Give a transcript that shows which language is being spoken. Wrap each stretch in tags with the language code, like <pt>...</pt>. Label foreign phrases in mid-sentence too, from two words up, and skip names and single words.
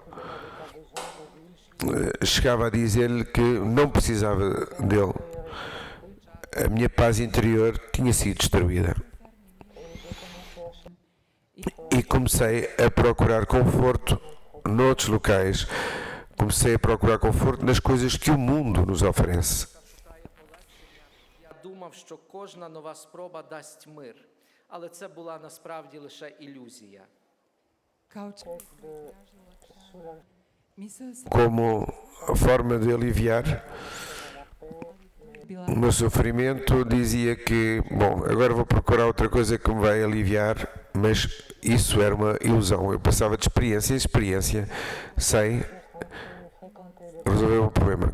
<pt>Chegava a dizer-lhe que não precisava dele. A minha paz interior tinha sido destruída. E comecei a procurar conforto noutros locais. Comecei a procurar conforto nas coisas que o mundo nos oferece.</pt> <uk>Я думав, що кожна нова спроба дасть мир. Але це була насправді лише ілюзія.</uk> <hr>Kao mislio sam</hr> <pt>Como forma de aliviar</pt> <hr>bila</hr> <pt>o meu sofrimento, dizia que, bom, agora vou procurar outra coisa que me vai aliviar, mas isso era uma ilusão. Eu passava de experiência em experiência sem resolver o problema.</pt>